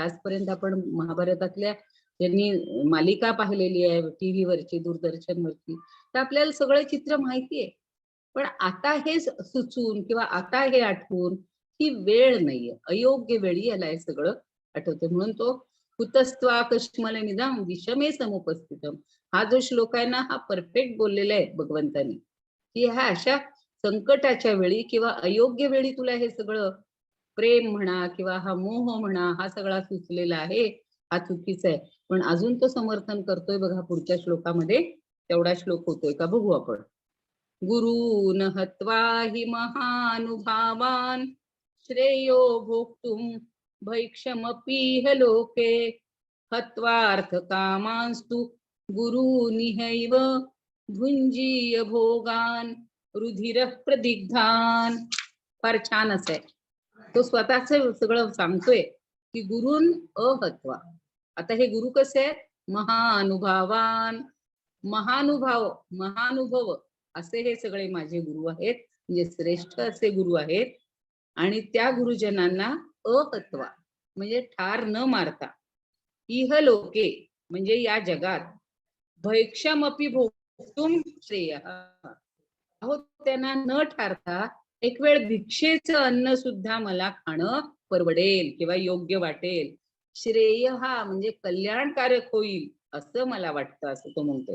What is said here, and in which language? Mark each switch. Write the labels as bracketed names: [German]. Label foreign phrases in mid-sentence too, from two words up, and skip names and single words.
[Marathi] आजपर्यंत आपण महाभारतातल्या ज्यांनी मालिका पाहिलेली आहे टीव्ही वरची, दूरदर्शनवरची, तर आपल्याला सगळं चित्र माहिती आहे. पण आता हे सुचून किंवा आता हे आठवून ही वेळ नाहीये, अयोग्य वेळी याला हे सगळं आठवते. म्हणून तो [Sanskrit] कुतस्त्वा कश्मल निदाम विषमे समुपस्थितम, [Marathi] हा जो श्लोक आहे ना, हा परफेक्ट बोललेला आहे भगवंतानी, की ह्या अशा संकटाच्या वेळी किंवा अयोग्य वेळी तुला हे सगळं प्रेम म्हणा किंवा हा मोह म्हणा, हा सगळा सुचलेला आहे, हा चुकीचा आहे. पण अजून तो समर्थन करतोय बघा पुढच्या श्लोकामध्ये. तेवढा श्लोक होतोय का बघू आपण. [Sanskrit] गुरून् हत्वा हि महानुभावान्, श्रेयो भोक्तुं भैक्षमपीह लोके, हत्वार्थ कामांस्तु गुरूनिहैव भुंजीय भोगान् रुधिरः प्रदिग्धान्. [Marathi] फार छान असं आहे. तो स्वतःच सगळं सांगतोय की [Sanskrit] गुरून् अहत्वा. [Marathi] आता हे गुरु कसे आहेत, महानुभावान, महानुभव असे हे सगळे माझे गुरु आहेत, म्हणजे श्रेष्ठ असे गुरु आहेत. आणि त्या गुरुजनांना अहत्वा म्हणजे ठार न मारता, [Sanskrit] इह लोके [Marathi] म्हणजे या जगात, [Sanskrit] भैक्षमपि भोक्तुम श्रेय, [Marathi] अहो त्यांना न ठारता एक वेळ भिक्षेचं अन्न सुद्धा मला खाणं परवडेल किंवा योग्य वाटेल. श्रेय हा म्हणजे कल्याणकारक होईल असं मला वाटतं, असं तो म्हणतोय.